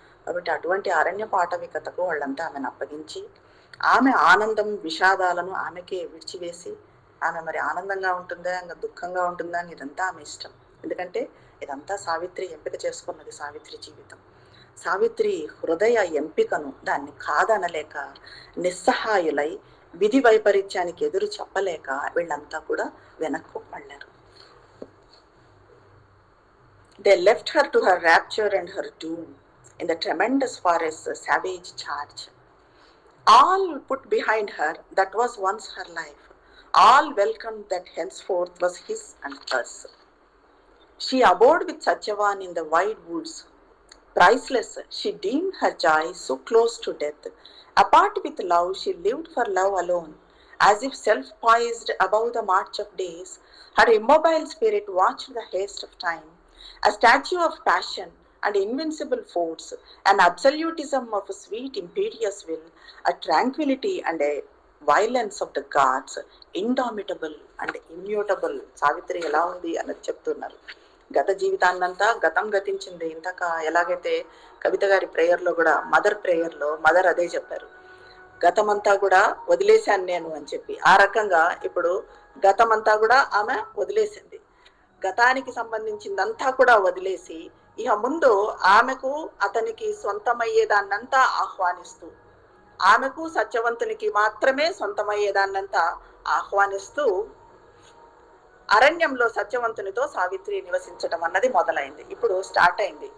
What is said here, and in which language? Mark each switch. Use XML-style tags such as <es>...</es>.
<te>కాబట్టి అటువంటి అరణ్యపు ఆటవికతకు వాళ్ళంతా ఆమెను అప్పగించి, ఆమె ఆనందం విషాదాలను ఆమెకే విడిచివేసి, ఆమె మరి ఆనందంగా ఉంటుందా ఇంకా దుఃఖంగా ఉంటుందా అని ఇదంతా ఆమె ఇష్టం. ఎందుకంటే ఇదంతా సావిత్రి ఎంపిక చేసుకున్నది. సావిత్రి జీవితం, సావిత్రి హృదయ ఎంపికను దాన్ని కాదనలేక నిస్సహాయులై విధి వైపరీత్యానికి ఎదురు చెప్పలేక వీళ్ళంతా కూడా వెనక్కు మళ్ళారు.</te> <en>They left her to her rapture and her doom in the tremendous forest's savage charge. All put behind her that was once her life. All welcomed that henceforth was his and hers. She abode with Satyavan in the wide woods. Priceless, she deemed her joy so close to death. Apart with love, she lived for love alone. As if self-poised above the march of days, her immobile spirit watched the haste of time. A statue of passion and invincible force, an absolutism of a sweet imperious will, a tranquility and a violence of the gods, indomitable and immutable.</en> <te>Savitri ఎలా ఉంది అన్నది చెప్తున్నారు. గత జీవితాన్నంతా గతం గతించింది. ఇంతక ఎలాగైతే కవిత గారి ప్రేయర్లో కూడా, మదర్ అదే చెప్పారు, గతమంతా కూడా వదిలేశాను నేను అని చెప్పి. ఆ రకంగా ఇప్పుడు గతమంతా కూడా ఆమె వదిలేసింది. గతానికి సంబంధించిందంతా కూడా వదిలేసి ఇక ముందు ఆమెకు అతనికి సొంతమయ్యేదాన్నంతా ఆహ్వానిస్తూ, ఆమెకు సత్యవంతునికి మాత్రమే సొంతమయ్యేదాన్నంతా ఆహ్వానిస్తూ అరణ్యంలో సత్యవంతునితో సావిత్రి నివసించటం అన్నది మొదలైంది. ఇప్పుడు స్టార్ట్ అయింది.</te>